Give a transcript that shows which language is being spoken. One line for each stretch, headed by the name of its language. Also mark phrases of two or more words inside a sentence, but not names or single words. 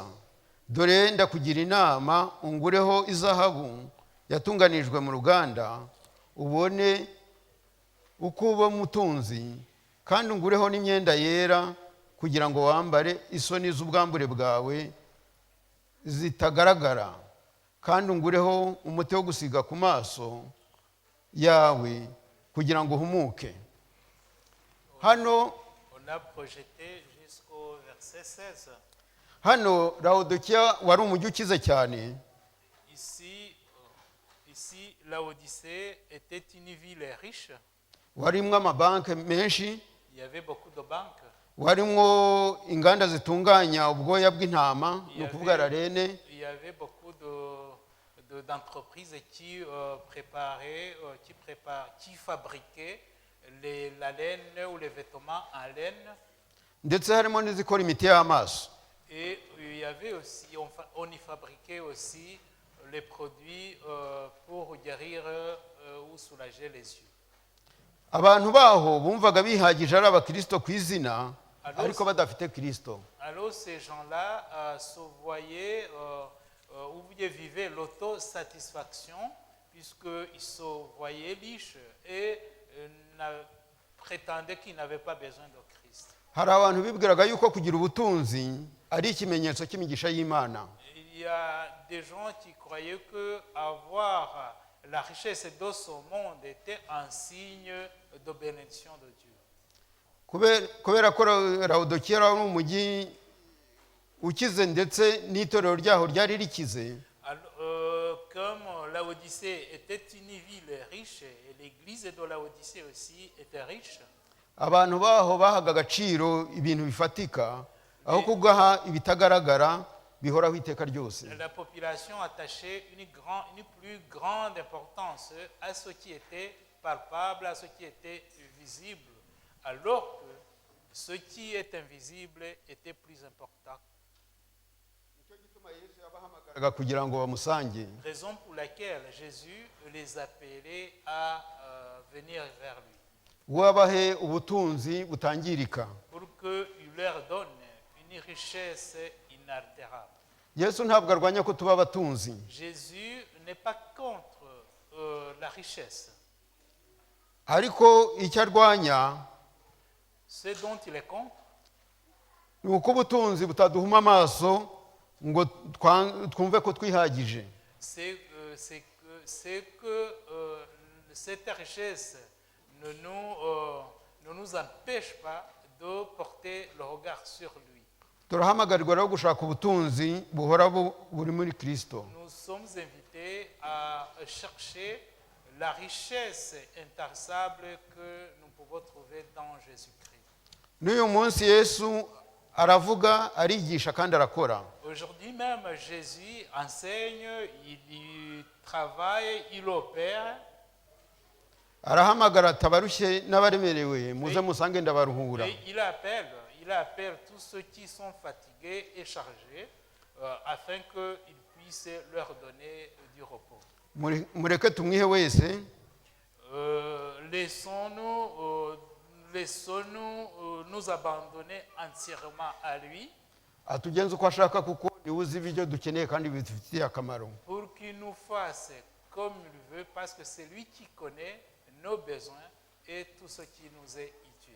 Kinyarwanda: Dore ndakugira inama, ungureho izahabu yatunganijwe mu ruganda, ubone uko uba umutunzi, kandi ungureho n'imyenda yera kugira ngo wambare, isoni z'ubwambure bwawe zitagaragara, kandi ungureho umuti wo gusiga ku maso yawe kugira ngo uhumuke. Hano
French: On a projeté jusqu'au verset 16.
Kinyarwanda: hano Laodikiya wari umujyi ukize cyane.
French: Ici, Laodicée était une ville riche.
Kinyarwanda: Warimwo amabanki menshi,
French: Il y avait beaucoup de banques.
Kinyarwanda: warimwo inganda zitunganya ubwoya bw'intama, ni ukuvuga rarene.
French: Il y avait beaucoup d'entreprises qui fabriquaient la laine ou les vêtements en laine.
Kinyarwanda: Ndetse harimo n'izikora imiti y'amaso.
French: Et il y avait aussi, on y fabriquait aussi les produits pour guérir ou soulager les yeux.
Kinyarwanda: Abantu baho bumvaga bihagije ari abakristo ku izina, ariko badafite Kristo.
French: Alors ces gens-là se voyaient ou vivaient l'autosatisfaction puisqu'ils se voyaient riches et prétendaient qu'ils n'avaient pas besoin de Christ.
Kinyarwanda: Hari abantu bibwiraga yuko kugira ubutunzi ari ikimenyetso cy'imigisha y'Imana.
French: Il y a des gens qui croyaient que avoir la richesse de ce monde était un signe de bénédiction de Dieu.
Kinyarwanda: Kubera ko Laodikiya ari umujyi ukize ndetse n'itorero ryaho ryari rikize,
French: comme Laodicée était une ville riche et l'église de Laodicée aussi était riche,
Kinyarwanda: abantu baho bahaga agaciro ibintu bifatika aho kugaha ibitagaragara bihoraho iteka ryose.
French: la population attachait une plus grande importance à ce qui était palpable, à ce qui était visible, alors que ce qui est invisible était plus important.
Kinyarwanda: Kugira ngo bamusange.
French: Raison pour laquelle Jésus les appelait à venir vers lui,
Kinyarwanda: wabahe ubutunzi butangirika.
French: pour qu'il leur donne une richesse inaltérable.
Kinyarwanda: Yesu ntabwo arwanya ko tuba abatunzi,
French: Jésus n'est pas contre la richesse.
Kinyarwanda: ariko icyo arwanya
French: Ce dont il est contre,
Kinyarwanda: ni uko ubutunzi butaduhuma amaso ngo twumve ko twihagije.
French: c'est que cette richesse ne nous empêche pas de porter le regard sur lui.
Kinyarwanda: Turahamagarirwa rero gushaka ubutunzi buhora buri muri Kristo.
French: Nous sommes invités à chercher la richesse intarissable que nous pouvons trouver dans Jésus-Christ.
Kinyarwanda: N'uyu munsi Yesu aravuga, arigisha kandi arakora.
French: Aujourd'hui même, Jésus enseigne, il travaille, il opère.
Kinyarwanda: Arahamagara ati abarushye n'abaremerewe muze musange ndabaruhura.
French: Et il appelle tous ceux qui sont fatigués et chargés afin qu'ils puissent leur donner du repos.
Kinyarwanda: Mureke tumwihe wese,
French: Laissons-nous nous abandonner entièrement à lui
Kinyarwanda: atugenze uko ashaka kuko niwe uzi ibyo dukeneye kandi bidufitiye akamaro.
French: pour qu'il nous fasse comme il veut, parce que c'est lui qui connaît nos besoins et tout ce qui nous est utile.